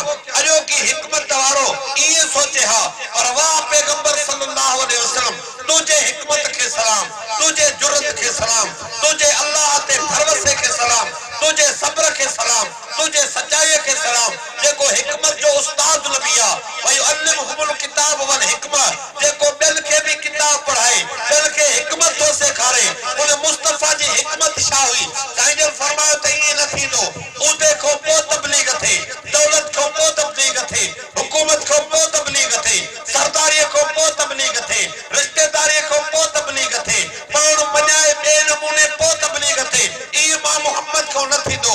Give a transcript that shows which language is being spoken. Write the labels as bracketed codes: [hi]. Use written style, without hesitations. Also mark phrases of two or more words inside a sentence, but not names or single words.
[sd] अॼो की हिकमत वारो ईअं सोचे हा, पर वाह पैगंबर [ar] صلى الله عليه وسلم [sd] तुंहिंजे हिकमत खे सलाम, तुंहिंजे जुरत खे सलाम, तुंहिंजे अल्लाह ते भरवसे खे सलाम, तुंहिंजे सब्र खे सलाम, तुंहिंजे सचाईअ खे सलाम, जेको हिकमत जो उस्ताद नबी आहे, [ar] ويعلمهم الكتاب والحكمة, [sd] जेको ॿियनि खे बि किताब पढ़ाए, ॿियनि खे हिकमत थो सेखारे, उन मुस्तफा जी हिकमत छा हुई? साईं जन फरमायो त ईअं न थींदो, उहिदे खां पोइ तबलीग थिए, दौलत खां पोइ तबलीग थिए, हुकूमत खां पोइ तबलीग थिए, सरदारीअ खां पोइ तबलीग थिए, रिश्तेदारीअ खां पोइ तबलीग थिए, पाण मञाए ॿिए नमूने पोइ तबलीग थिए, इहो मां मोहम्मद खां न थींदो।